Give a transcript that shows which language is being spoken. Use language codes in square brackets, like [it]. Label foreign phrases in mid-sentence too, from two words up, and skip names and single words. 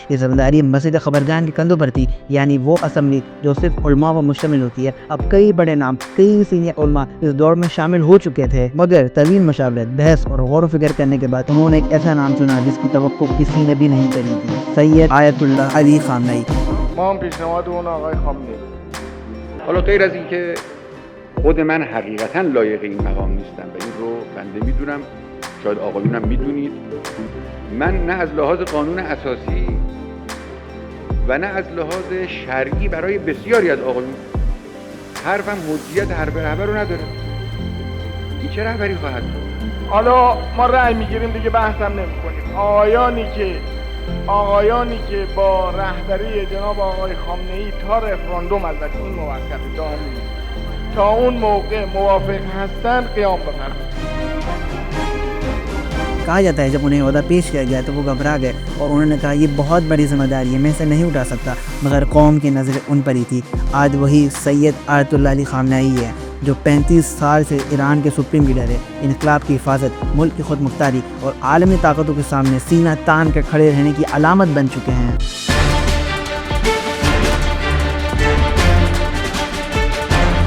[ur] یہ ذمہ داری مسجد خبرگان کے کندھوں پر تھی، یعنی وہ اسمبلی جو صرف علما پر مشتمل ہوتی ہے. اب کئی بڑے نام، کئی سینیئر علما اس دور میں شامل ہو چکے تھے، مگر طویل مشاورت، بحث اور غور و فکر کرنے کے بعد انہوں نے ایک ایسا نام چنا جس کی توقع کسی نے بھی نہیں کری تھی، سید آیت اللہ علی خامنہ ای. [fa] ما هم پیشنهاد اون آقای خامنه‌ای. حالا غیر از اینکه خود من حقیقتا لایق این مقام نیستم و این رو بنده میدونم، شاید آقایونم میدونید، من نه از لحاظ قانون اساسی و نه از لحاظ شرعی برای بسیاری از آقایون حرفم حجیت حرف رهبر رو نداره. این چه رهبری خواهد بود؟ حالا ما رأی میگیریم دیگه بحثم نمی‌کنیم. آقایانی که با رهبری جناب آقای خامنه‌ای تا رفراندوم البته این موقت دائمی تا اون موقع موافق هستن قیام بفرمایید. [ur] کہا جاتا ہے جب انہیں عہدہ پیش کیا گیا تو وہ گھبرا گئے اور انہوں نے کہا یہ بہت بڑی ذمہ داری ہے، میں اسے نہیں اٹھا سکتا، مگر قوم کی نظر ان پر ہی تھی۔ آج وہی سید آیت اللہ علی خامنہئی ہے جو 35 سال سے ایران کے [en] supreme leader [ur] ہے، انقلاب کی حفاظت، ملک کی خود مختاری اور عالمی طاقتوں کے سامنے سینہ تان کر کھڑے رہنے کی علامت بن چکے ہیں۔